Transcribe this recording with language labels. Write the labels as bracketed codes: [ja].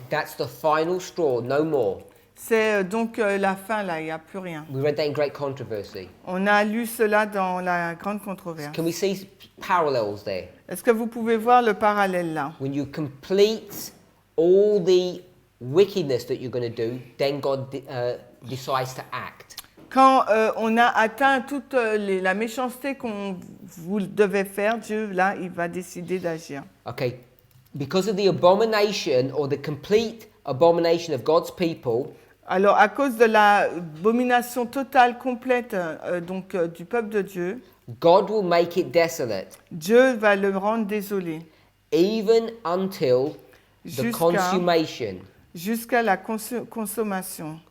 [en] that's the final straw, no more. [fr] c'est donc la fin là, il n'y a plus rien. [en] We read that in Great Controversy. [fr] On a lu cela dans la grande controverse. [en] Can we see parallels there? [fr] Est-ce que vous pouvez voir le parallèle là? [en] When you complete all the wickedness that you're going to do, then God decides to act. [fr] Quand on a atteint toute la méchanceté qu'on vous devez faire, Dieu là, il va décider d'agir. [en] Okay, because of the abomination or the complete abomination of God's people, [fr] Alors à cause de l'abomination totale, complète donc du peuple de Dieu, [en] God will make it desolate, [fr] Dieu va le rendre désolé. [en] even until the consummation. [fr] jusqu'à la consommation.